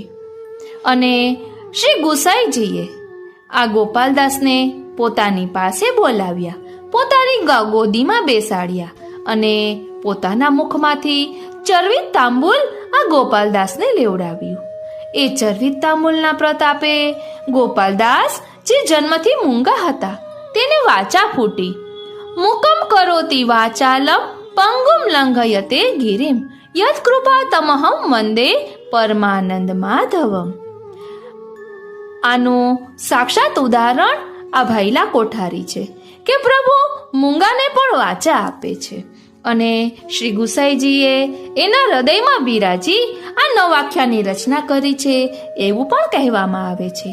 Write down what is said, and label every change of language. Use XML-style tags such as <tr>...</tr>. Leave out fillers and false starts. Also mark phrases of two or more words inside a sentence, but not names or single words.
<gu>અને શ્રી ગુસાઈજીએ આ ગોપાલદાસને પોતાની પાસે બોલાવ્યા, પોતાની ગોદીમાં બેસાડ્યા અને પોતાના મુખમાંથી ચરવિત તાંબુલ આ ગોપાલદાસને લેવડાવ્યું। એ ચરવિત તાંબુલના પ્રતાપે ગોપાલદાસ જે જન્મથી મૂંગા હતા તેને વાચા ફૂટી।</gu> <sa>મુકમ કરોતિ વાચાલમ पंगुम लंघयते गिरिम यत् कृपा तमहम वंदे परमानंद माधवम।</sa> <gu>આનું સાક્ષાત ઉદાહરણ આ ભાઈલા કોઠારી છે કે પ્રભુ મૂંગાને પણ વાચા આપે છે અને શ્રી ગુસાઈજીએ એના હૃદયમાં બિરાજી આ નવાખ્યાનની રચના કરી છે એવું પણ કહેવામાં આવે છે.</gu>